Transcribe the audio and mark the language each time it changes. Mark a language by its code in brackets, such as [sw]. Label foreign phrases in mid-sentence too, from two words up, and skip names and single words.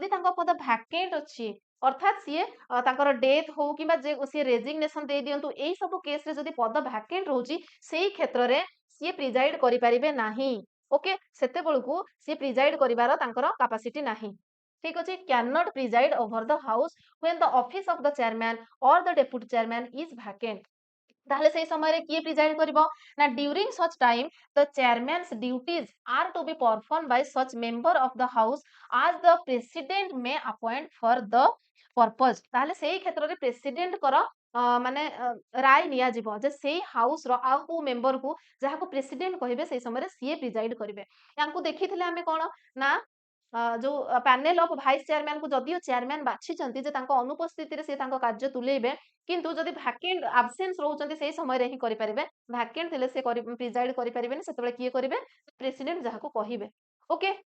[or] ତାଙ୍କ ପଦ ଭ୍ୟାକେଣ୍ଟ ଅଛି ଅର୍ଥାତ ସିଏ ତାଙ୍କର ଡେଥ ହଉ କିମ୍ବା ଯେ ସିଏ ରେଜିଗ୍ନେସନ ଦେଇ ଦିଅନ୍ତୁ ଏଇ ସବୁ କେସରେ ଯଦି ପଦ ଭ୍ୟାକେଣ୍ଟ ରହୁଛି ସେଇ କ୍ଷେତ୍ରରେ ସିଏ ପ୍ରିଜାଇଡ କରିପାରିବେ ନାହିଁ ଓକେ ସେତେବେଳକୁ ସିଏ ପ୍ରିଜାଇଡ କରିବାର ତାଙ୍କର କାପାସିଟି ନାହିଁ ଠିକ [en] ଅଛି can not preside over the house when the office of the chairman or the deputy chairman is vacant [or] ତାହେଲେ ସେଇ ସମୟରେ କିଏ ପ୍ରିଜାଇଡ କରିବ ନା [en] during such time the chairman's duties are to be performed by such member of the house as the president may appoint for the [or] purpose ତାହେଲେ ସେଇ କ୍ଷେତ୍ରରେ ପ୍ରେସିଡେଣ୍ଟଙ୍କର ମାନେ ରାୟ ନିଆଯିବ ଯେ ସେଇ ହାଉସର ଆଉ କୋଉ ମେମ୍ବରକୁ ଯାହାକୁ ପ୍ରେସିଡେଣ୍ଟ କହିବେ ସେଇ ସମୟରେ ସିଏ ପ୍ରିଜାଇଡ କରିବେ ୟାଙ୍କୁ ଦେଖିଥିଲେ ଆମେ କଣ ନା ଯୋଉ [en] panel of vice chairmanକୁ [or] ଯଦିଓ ଚେୟାରମ୍ୟାନ ବାଛିଛନ୍ତି ଯେ ତାଙ୍କ ଅନୁପସ୍ଥିତିରେ ସେ ତାଙ୍କ କାର୍ଯ୍ୟ ତୁଲେଇବେ କିନ୍ତୁ ଯଦି [en] vacant absence [or] ରହୁଛନ୍ତି ସେଇ ସମୟରେ ହିଁ କରିପାରିବେ ଭ୍ୟାକେଣ୍ଟ ଥିଲେ ସେ ପ୍ରିଜାଇଡ କରିପାରିବେନି ସେତେବେଳେ କିଏ କରିବେ ପ୍ରେସିଡେଣ୍ଟ ଯାହାକୁ କହିବେ ଓକେ